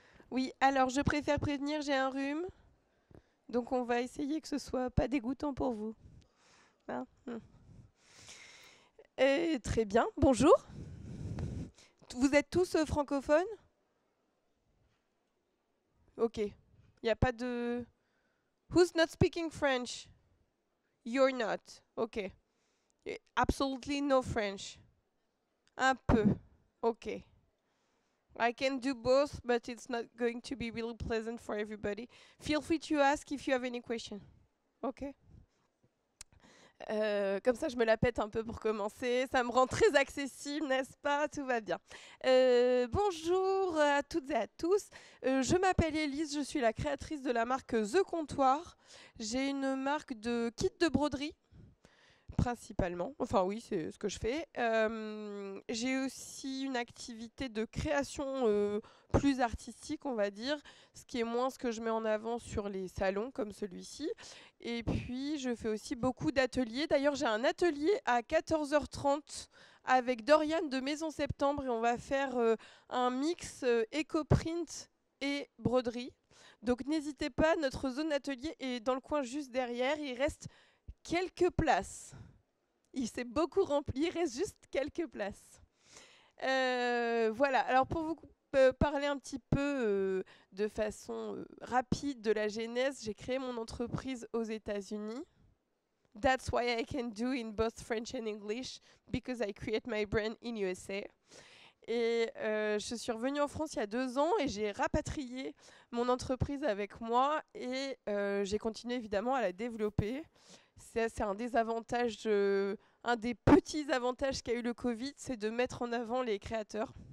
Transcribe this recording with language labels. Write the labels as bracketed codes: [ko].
[fr] Oui, alors je préfère prévenir, j'ai un rhume. Donc on va essayer que ce soit pas dégoûtant pour vous. Hein. Très bien, bonjour. Vous êtes tous francophones? Ok. Il n'y a pas de... [en] Who's not speaking French? You're not. Ok. Absolutely no French. [fr] Un peu. [en] Ok. I can do both, but it's not going to be really pleasant for everybody. Feel free to ask if you have any question. Ok. [fr] Comme ça, je me la pète un peu pour commencer. Ça me rend très accessible, n'est-ce pas? Tout va bien. Bonjour à toutes et à tous. Je m'appelle Élise, je suis la créatrice de la marque The Comptoir. J'ai une marque de kits de broderie principalement. Enfin oui, c'est ce que je fais. J'ai aussi une activité de création plus artistique, on va dire, ce qui est moins ce que je mets en avant sur les salons comme celui-ci. Et puis, je fais aussi beaucoup d'ateliers. D'ailleurs, j'ai un atelier à 14h30 avec Dorian de Maison Septembre et on va faire un mix éco-print et broderie. Donc n'hésitez pas, notre zone atelier est dans le coin juste derrière. Il reste quelques places. Il s'est beaucoup rempli, il reste juste quelques places. Voilà, alors pour vous parler un petit peu de façon rapide de la genèse, j'ai créé mon entreprise aux États-Unis. [en] That's why I can do in both French and English, because I create my brand in USA. [fr] Et je suis revenue en France il y a 2 ans et j'ai rapatrié mon entreprise avec moi et j'ai continué évidemment à la développer. C'est un des avantages, un des petits avantages qu'a eu le Covid, c'est de mettre en avant les créateurs.